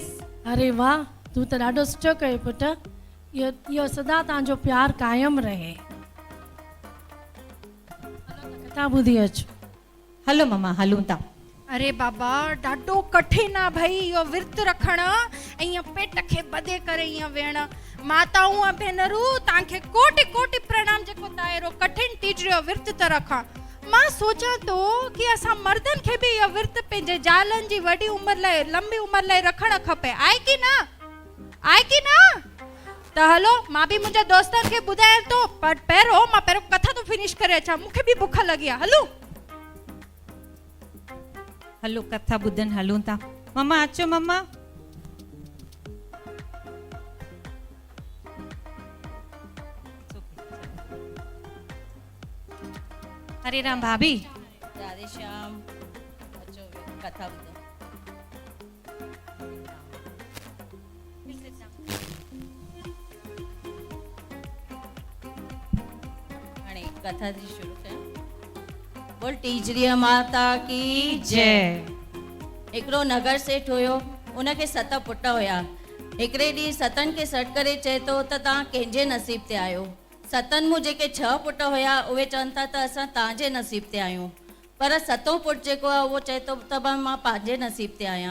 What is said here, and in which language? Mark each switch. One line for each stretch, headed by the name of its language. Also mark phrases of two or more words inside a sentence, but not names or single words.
Sindhi: अरे वाह, तूं त ॾाढो सुठो कयो पुटु। इहो सदा तव्हांजो प्यार क़ाइमु रहे। कथा ॿुधी अचो। हलो मम्मा हलूं था। अरे बाबा ॾाढो कठिन आहे भाई इहो विर्त रखण ऐं ईअं पेट खे ॿधे करे ईअं वेहण। माताऊं ऐं भेनरूं तव्हांखे कोटि कोटि प्रणाम जेको तव्हां अहिड़ो कठिन टीजड़ी जो विर्त त रखां। मां सोचां तो कि असां मर्दनि खे बि इहो विर्त पंहिंजे ज़ालनि जी वॾी उमिरि लाइ, लंबी उमिरि लाइ रखणु खपे। आहे की न? आहे की न? त हलो मां बि मुंहिंजे दोस्तनि खे ॿुधायां तो, पर पहिरियों मां कथा तो फिनिश करे अचां, मूंखे बि बुख लॻी आहे। हलो हलो कथा ॿुधनि हलूं था। मम्मा अचो मम्मा। हरे राम भाभी। राधे श्याम। अचो कथा ॿुधो। हाणे कथा थी शुरू कयां। बोल टीजड़ीअ माता की जय। हिकिड़ो नगर सेठ हुयो, उनखे 7 पुट हुया। हिकिड़े ॾींहुं सतनि खे सॾु करे चए थो त तव्हां कंहिंजे नसीब ते आहियो। सतनि मूं जेके 6 पुट हुया उहे चवनि था त असां तव्हांजे नसीब ते आहियूं, पर 7हों पुटु जेको आहे उहो चए थो त मां पंहिंजे नसीब ते आहियां।